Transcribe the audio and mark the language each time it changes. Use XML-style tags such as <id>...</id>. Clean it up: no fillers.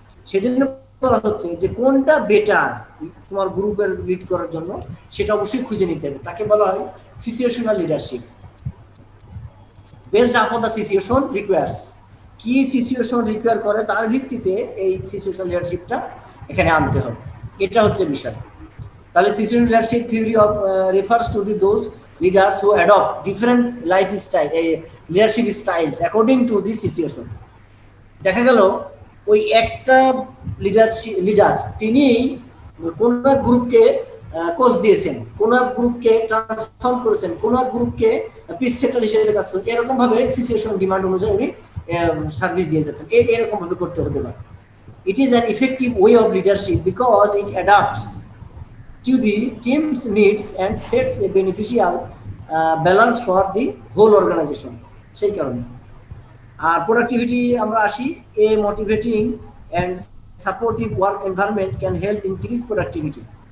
<bn>সেজন্য বলা হচ্ছে যে কোনটা বেটার তোমার গ্রুপের লিড করার জন্য, সেটা অবশ্যই খুঁজে নিতে হবে। তাকে বলা হয়</bn> <en>Situational leadership, based upon the situation requires.</en> <bn>কি সিচুয়েশন রিকোয়ার করে তার ভিত্তিতে এই সিচুয়েশনাল লিডারশিপটা এখানে আনতে হবে, এটা হচ্ছে বিষয়।</bn> <en>তাহলে situational leadership theory of refers to the those leaders who adopt different lifestyle leadership styles according to the situation।</en> <bn>দেখা গেল ওই একটা লিডার তিনি কোন গ্রুপকে কোচ দিয়েছেন, কোন গ্রুপকে ট্রান্সফর্ম করেছেন, কোন গ্রুপকে পিস সেটার হিসেবে কাজ করেছেন, এরকম ভাবে সিচুয়েশন ডিমান্ড অনুযায়ী উনি সার্ভিস দিয়ে যাচ্ছেন, এরকম ভাবে করতে হতে পারে।</bn> <en>It is an effective way of leadership because it adapts to the team's needs and sets a beneficial balance for the whole organization।</en> <bn>সেই কারণে আর প্রোডাক্টিভিটি আমরা আসি,</bn> <en>a motivating and supportive work environment can help increase productivity।</en>